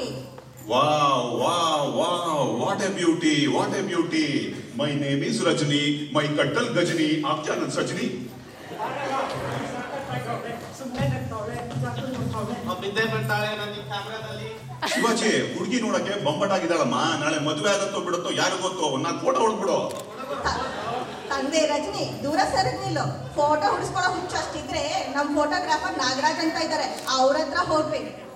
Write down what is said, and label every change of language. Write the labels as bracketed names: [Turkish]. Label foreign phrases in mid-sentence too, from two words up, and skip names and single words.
[English] Wow, wow, wow, what a beauty, what a beauty. My name is Rajni, my kattal Gajni, [Hindi] aap kya [English] nan Sajni? [Kannada] ಬಿದ್ದೆ ಬಿಡ್ತಾಳೆ ನನ್ನ ಕ್ಯಾಮ್ರಾದಲ್ಲಿ. ಶಿವಾಜಿ, ಹುಡುಗಿ ನೋಡಕ್ಕೆ ಬೊಂಬಟಾಗಿದ್ದಾಳಮ್ಮ. ನಾಳೆ ಮದುವೆ ಆಗತ್ತೋ ಬಿಡುತ್ತೋ ಯಾರು ಗೊತ್ತು. ನಾನು ಫೋಟೋ ಹೊಡ್ಬಿಡು. ತಂದೆ ರಜನಿ, ದೂರ ಸರಿದ್ನಿಲ್ಲ. ಫೋಟೋ ಹುಡಿಸ್ಕೊಳ್ಳೋ ಹುಚ್ಚ ಅಷ್ಟಿದ್ರೆ ನಮ್ ಫೋಟೋಗ್ರಾಫರ್ ನಾಗರಾಜ್ ಅಂತ ಇದ್ದಾರೆ, ಅವ್ರ ಹತ್ರ ಹೋಗ್ಬೇಕು.